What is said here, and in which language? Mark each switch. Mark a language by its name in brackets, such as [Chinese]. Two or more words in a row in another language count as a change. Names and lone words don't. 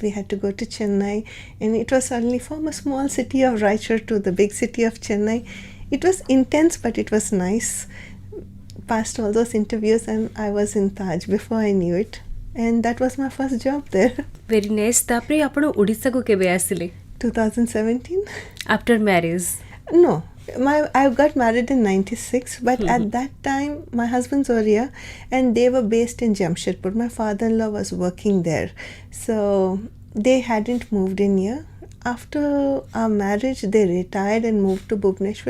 [English] We had to go to Chennai, and it was suddenly from a small city of Raichur to the big city of Chennai. It was intense, but it was nice. Passed all those interviews, and I was in Taj before I knew it, and that was my first job there. Very nice. [Odia] ତାପରେ ଆପଣ ଓଡ଼ିଶା କୁ କେବେ ଆସିଲେ? [English] 2017. After marriage? No, I got married in 96, but at that time my husband's were here and they were based in Jamshedpur. My father-in-law was working there, so they hadn't moved in here. After our marriage, they retired and moved to Bhubaneswar.